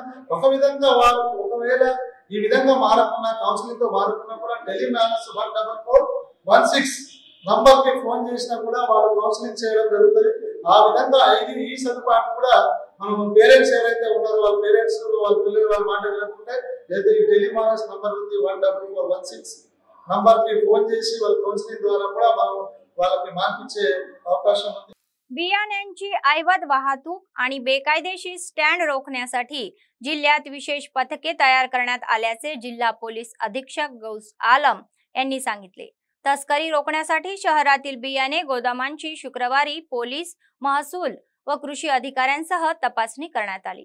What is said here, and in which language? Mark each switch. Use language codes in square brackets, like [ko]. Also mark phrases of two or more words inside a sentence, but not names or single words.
[te] ఒక విధంగా వారు ఒకవేళ ఈ విధంగా మారకున్నా, కౌన్సిలింగ్ తో మారకున్నా కూడా -14416 నంబర్ కి ఫోన్ చేసినా కూడా వాళ్ళు కౌన్సిలింగ్ చేయడం జరుగుతుంది. ఆ విధంగా ఈ సదుపాయం కూడా మనం పేరెంట్స్ ఎవరైతే ఉన్నారో వాళ్ళ పేరెంట్స్ వాళ్ళ పిల్లలు వాళ్ళ మాట వినకుంటే లేదా ఈ టెలిమానస్ నంబర్ ఉంది 14416 నంబర్ కి ఫోన్ చేసి వాళ్ళ కౌన్సిలింగ్ ద్వారా కూడా మనం వాళ్ళకి मार्पिचे అవకాశం ఉంది. [mr] बियाण्यांची ऐवज वाहतूक आणि बेकायदेशीर स्टँड रोखण्यासाठी जिल्ह्यात विशेष पथके तयार करण्यात आल्याचे जिल्हा पोलीस अधीक्षक गौस आलम यांनी सांगितले. तस्करी रोखण्यासाठी शहरातील बियाणे गोदामांची शुक्रवारी पोलीस, महसूल व कृषी अधिकाऱ्यांसह तपासणी करण्यात आली.